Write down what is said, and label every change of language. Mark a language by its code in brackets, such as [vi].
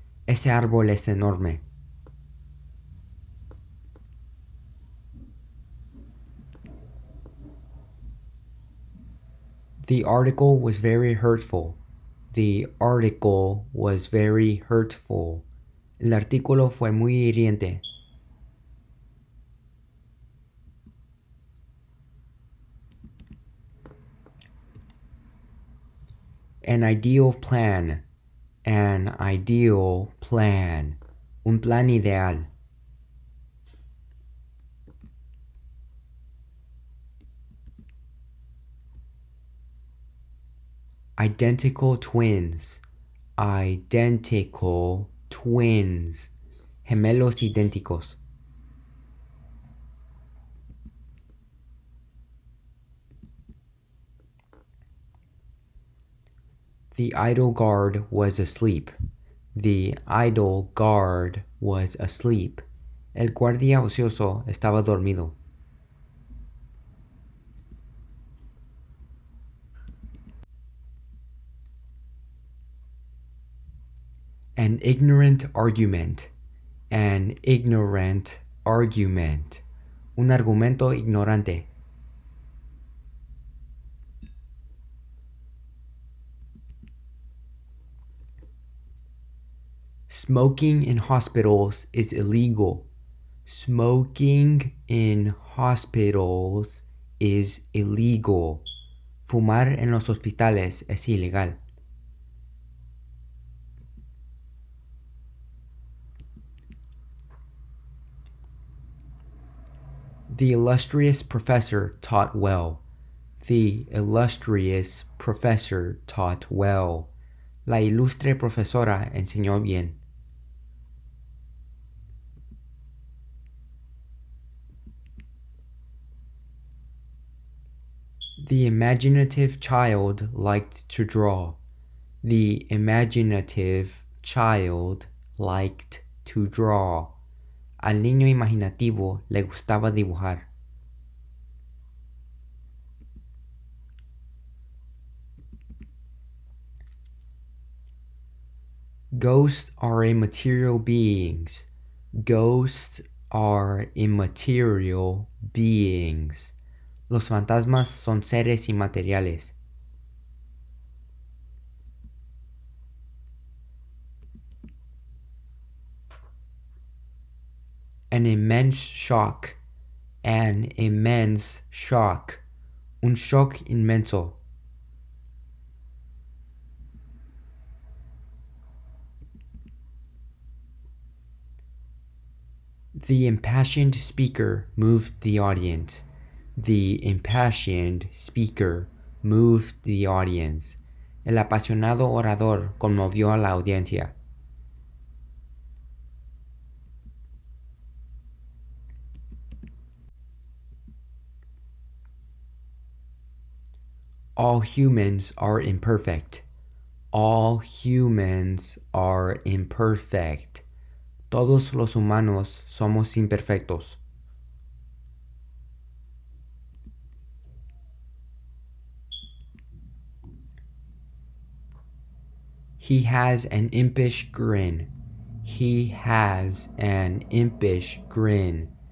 [es] Ese árbol es enorme. [en] The article was very hurtful. The article was very hurtful. [es] El artículo fue muy hiriente. [en] An ideal plan. An ideal plan. [es] Un plan ideal. [en] Identical twins. Identical twins. [es] Gemelos idénticos. [en] The idle guard was asleep. The idle guard was asleep. [es] El guardia ocioso estaba dormido. [en] An ignorant argument. An ignorant argument. [es] Un argumento ignorante. [en] Smoking in hospitals is illegal. Smoking in hospitals is illegal. [es] Fumar en los hospitales es ilegal. [en] The illustrious professor taught well. The illustrious professor taught well. [es] La ilustre profesora enseñó bien. [en] The imaginative child liked to draw. The imaginative child liked to draw. [es] Al niño imaginativo le gustaba dibujar. [en] Ghosts are immaterial beings. Ghosts are immaterial beings. [es] Los fantasmas son seres inmateriales. [en] An immense shock. An immense shock. [es] Un shock inmenso. [en] The impassioned speaker moved the audience. The impassioned speaker moved the audience. [es] El apasionado orador conmovió a la audiencia. [en] All humans are imperfect. All humans are imperfect. [es] Todos los humanos somos imperfectos. [en] He has an impish grin. He has an impish grin.